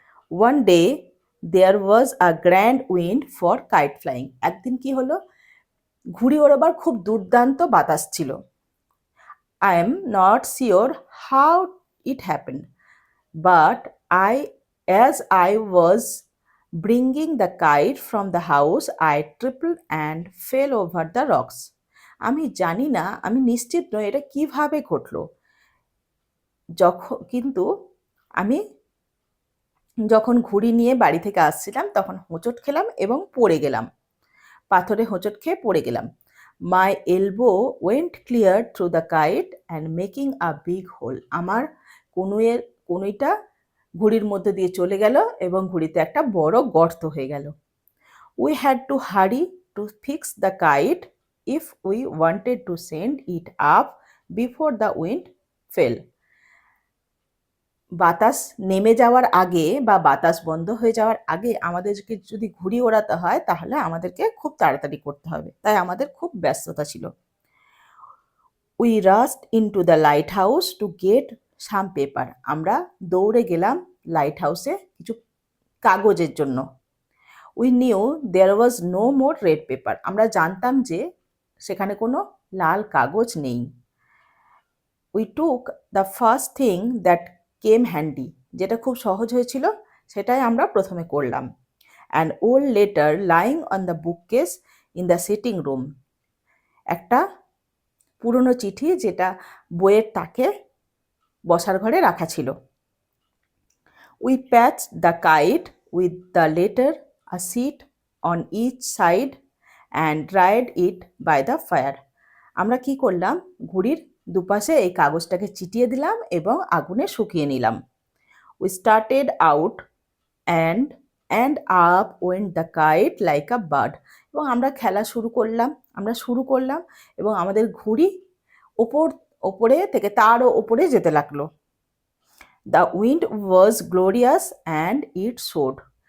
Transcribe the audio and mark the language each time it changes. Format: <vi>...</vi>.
<en>One day there was a grand wind for kite flying.</en> <bn>একদিন কি হলো, ঘুড়ি ওড়াবার খুব দুর্দান্ত বাতাস ছিল।</bn> <en>I am not sure how it happened, but as I was bringing the kite from the house, I tripped and fell over the rocks.</en> <bn>আমি জানি না, আমি নিশ্চিত নই এটা কিভাবে ঘটলো, কিন্তু আমি যখন ঘুড়ি নিয়ে বাড়ি থেকে আসছিলাম তখন হোঁচট খেলাম এবং পড়ে গেলাম, পাথরে হোঁচট খেয়ে পড়ে গেলাম।</bn> <en>My elbow went clear through the kite and making a big hole.</en> <bn>আমার কনুইটা ঘুড়ির মধ্যে দিয়ে চলে গেল এবং ঘুড়িতে একটা বড় গর্ত হয়ে গেল।</bn> <en>We had to hurry to fix the kite if we wanted to send it up before the wind fell.</en> <bn>বাতাস নেমে যাওয়ার আগে বা বাতাস বন্ধ হয়ে যাওয়ার আগে আমাদেরকে যদি ঘুড়ি ওড়াতে হয় তাহলে আমাদেরকে খুব তাড়াতাড়ি করতে হবে, তাই আমাদের খুব ব্যস্ততা ছিল।</bn> <en>We rushed into the lighthouse to get some paper.</en> <bn>আমরা দৌড়ে গেলাম লাইট হাউসে কিছু কাগজের জন্য।</bn> <en>We knew there was no more red paper.</en> <bn>আমরা জানতাম যে সেখানে কোনো লাল কাগজ নেই।</bn> <en>We took the first thing that came handy.</en> <bn>যেটা খুব সহজ হয়েছিল সেটাই আমরা প্রথমে করলাম।</bn> <en>An old letter lying on the bookcase in the sitting room.</en> <bn>একটা পুরনো চিঠি যেটা বইয়ের তাকে বসার ঘরে রাখা ছিল।</bn> <en>We patched the kite with the letter, a sheet on each side and dried it by the fire.</en> <bn>আমরা কি করলাম, ঘুড়ির দুপাশে এই কাগজটাকে চিটিয়ে দিলাম এবং আগুনে শুকিয়ে নিলাম।</bn> <en>We started out and up went the kite like a bird.</en> <bn>এবং আমরা খেলা শুরু করলাম এবং আমাদের ঘুড়ি ওপরে থেকে তারও ওপরে যেতে লাগলো।</bn> <en>The wind was glorious and it showed.</en>